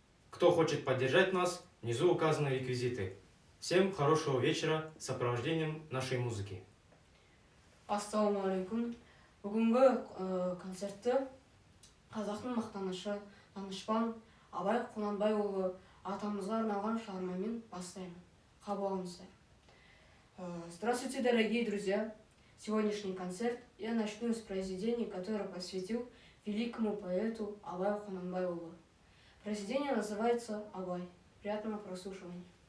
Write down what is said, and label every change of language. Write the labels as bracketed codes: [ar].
[ru] Кто хочет поддержать нас, внизу указаны реквизиты. Всем хорошего вечера с сопровождением нашей музыки. [kk] Ассалаумағалейкум. Бүгінгі концертті қазақтың мақтанышы, данышпан Абай Құнанбайұлы атамызға арналған шығармамен бастаймын. Қабыл алыңыздар. [ru] Здравствуйте, дорогие друзья! Сегодняшний концерт я начну с произведения, которое посвятил великому поэту Абаю Құнанбайұлы. Произведение называется «Абай». Приятного прослушивания.